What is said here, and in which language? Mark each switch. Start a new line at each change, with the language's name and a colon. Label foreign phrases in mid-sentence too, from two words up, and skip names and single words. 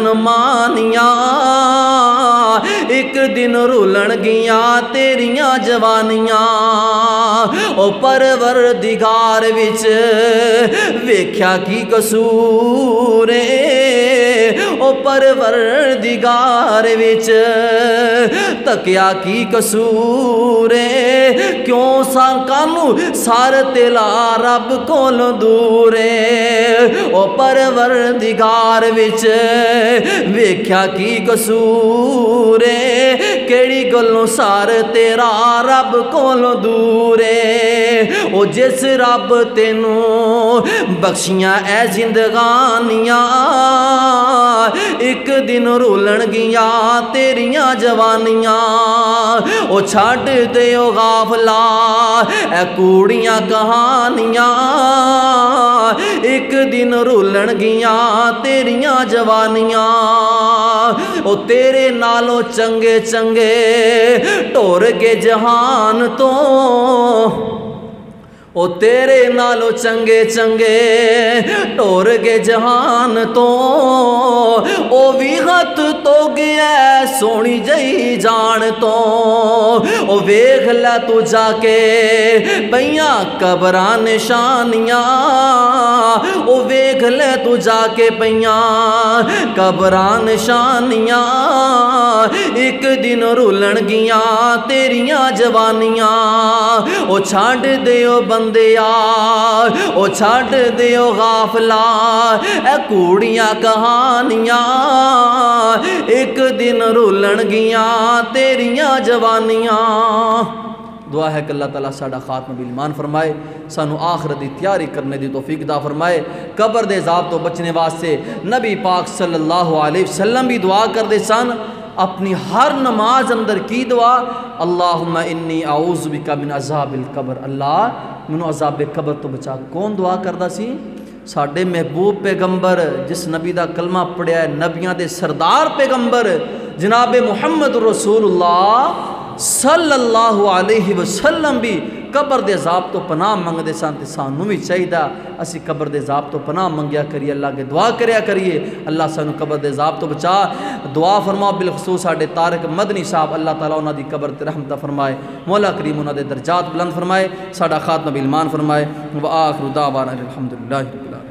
Punjabi: مانیاں ایک دن رولن گیاں تیریاں جوانیاں او پروردگار وچ ویکھیا کی قصور او پروردگار وچ تکیا کی قصور کیوں کانو سار تیلا رب کول دور او پروردگار وچ ویکھیا کی قصور کیڑی گلوں سار تیرا رب کول دور او جس رب تینوں بخشیاں اے زندگانیاں ایک دن رولن گیاں تیریاں جوانیاں او چھڈ دیو غافلا اے کوڑیاں کہانیاں ایک دن رولن گیاں تیریاں جوانیاں او تیرے نالوں چنگے چنگے ٹور کے جہان تو او تیرے نالو چنگے چنگے ٹور کے جہان تو او بھی غت تو گیا سونی جئی جان تو او ویکھ لے تو جا کے پیاں قبراں نشانیاں او ویکھ لے تو جا کے پیاں قبراں نشانیاں ایک دن رولن گیاں تیریاں جوانیاں او چھڈ دیو بندیا او چھڈ دیو غافلا اے کوڑیاں کہانیاں ایک دن رولن گیاں تیریاں جوانیاں دعا ہے کہ اللہ تعالیٰ ساڈا خاتمہ بالایمان فرمائے سانو آخرت دی تیاری کرنے دی توفیق عطا فرمائے قبر دے عذاب تو بچنے واسطے نبی پاک
Arabic: صلی اللہ علیہ وسلم
Punjabi: بھی دعا کر دے سن اپنی ہر نماز اندر کی دعا
Arabic: اللہم انی اعوذ بک من عذاب القبر
Punjabi: اللہ منو عذاب قبر تو بچا کون دعا کردا سی ساڈے محبوب پیغمبر جس نبی دا کلمہ پڑھیا ہے نبیاں دے سردار پیغمبر جناب محمد رسول اللہ
Arabic: صلی اللہ علیہ وسلم
Punjabi: بھی قبر دے عذاب تو پناہ منگ دے سان تے سانوں بھی چاہیدا اسی قبر دے عذاب تو پناہ منگیا کریے اللہ کے دعا کریا کریے اللہ سانوں قبر دے عذاب تو بچا دعا فرما بالخصوص ساڈے طارق مدنی صاحب اللہ تعالیٰ انہاں دی قبر تے رحمت فرمائے مولا کریم انہاں دے درجات بلند فرمائے ساڈا خاتمہ بالایمان فرمائے
Arabic: وآخر دعوانا الحمدللہ